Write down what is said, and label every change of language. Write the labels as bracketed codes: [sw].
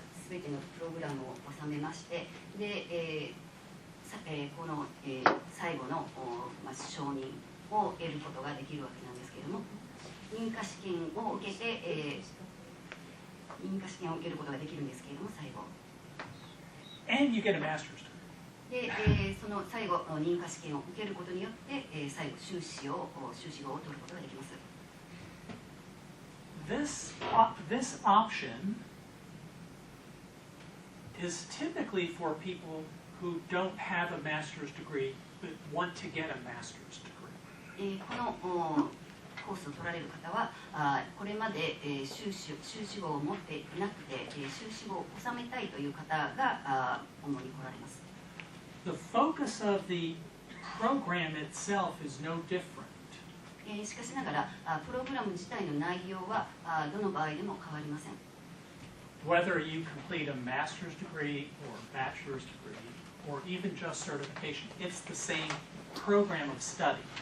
[ja] 全てのプログラムを収めまして、で、この、最後の、承認を得ることができるわけなんですけれども、認可試験を受けて、認可試験を受けることができるんですけれども、最後。 [en] And you get a master's degree. [ja] で、その最後の認可試験を受けることによって、最後修士号を取ることができます。 [en] This option is typically for people who don't have a master's degree but want to get a master's degree. [ja] このコースを取られる方は、これまで修士号を持っていなくて、修士号を収めたいという方が主に来られます。 [en] The focus of the program itself is no different. [ja] しかしながら、プログラム自体の内容はどの場合でも変わりません。 [en] Whether you complete a master's degree or a bachelor's degree or even just certification, it's the same program of study.